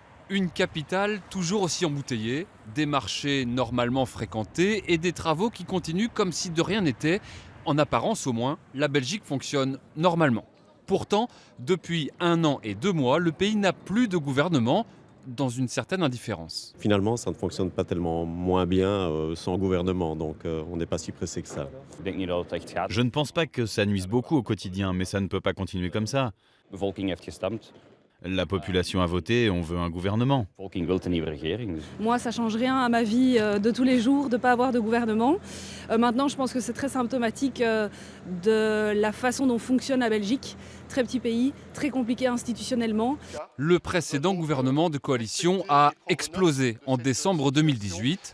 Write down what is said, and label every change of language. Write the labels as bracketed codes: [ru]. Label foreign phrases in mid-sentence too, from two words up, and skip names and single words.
[fr] Une capitale toujours aussi embouteillée, des marchés normalement fréquentés et des travaux qui continuent comme si de rien n'était. En apparence au moins, la Belgique fonctionne normalement. Pourtant, depuis 1 an et 2 mois, le pays n'a plus de gouvernement, dans une certaine indifférence. Finalement, ça ne fonctionne pas tellement moins bien sans gouvernement, donc on n'est pas si pressé que ça. [nl] Ik denk niet dat het echt gaat. [fr] Je ne pense pas que ça nuise beaucoup au quotidien, mais ça ne peut pas continuer comme ça. [nl] De bevolking heeft gestemd. [fr] La population a voté, on veut un gouvernement. [nl] De bevolking wil een nieuwe regering. Dus [fr] Moi, ça change rien à ma vie de tous les jours de ne pas avoir de gouvernement. Maintenant, je pense que c'est très symptomatique de la façon dont fonctionne la Belgique. Très petit pays, très compliqué institutionnellement. Le précédent gouvernement de coalition a explosé en décembre 2018